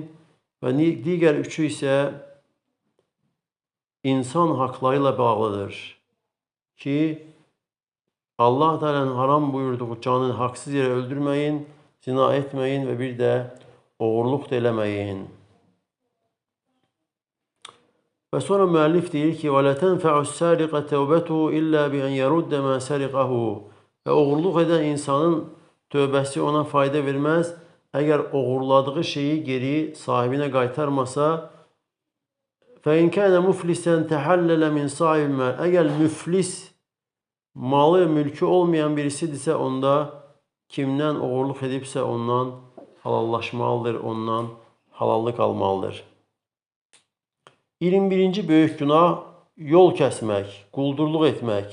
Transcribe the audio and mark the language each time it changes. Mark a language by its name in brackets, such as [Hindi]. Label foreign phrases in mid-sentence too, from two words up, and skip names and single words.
[Azerbaijani] Və digər üçü isə insan haqları ilə bağlıdır ki, Allah Teala'nın haram buyurduğu canını haqsız yerə öldürməyin, zina etməyin və bir də oğurluq da eləməyin. Və sonra müəllif deyir ki, [Arabic] وَلَا تَنْفَعُ السَّارِقَ تَوْبَتُهُ إِلَّا بِأَنْ يَرُدَّ مَا سَرِقَهُ. [Azerbaijani] Və oğurluq edən insanın tövbəsi ona fayda verməz. Əgər oğurladığı şeyi geri sahibinə qaytarmasa, [Arabic] فَاِنْ كَانَ مُفْلِسًا تَحَلَّلَ مِنْ صَاحِبِ الْمَالِ. [Azerbaijani] Əgər müflis, malı, mülkü olmayan birisidirsə, onda kimdən oğurluq edibsə ondan halallaşmalıdır, ondan halallıq almalıdır. 21-ci böyük günah yol kəsmək, quldurluq etmək.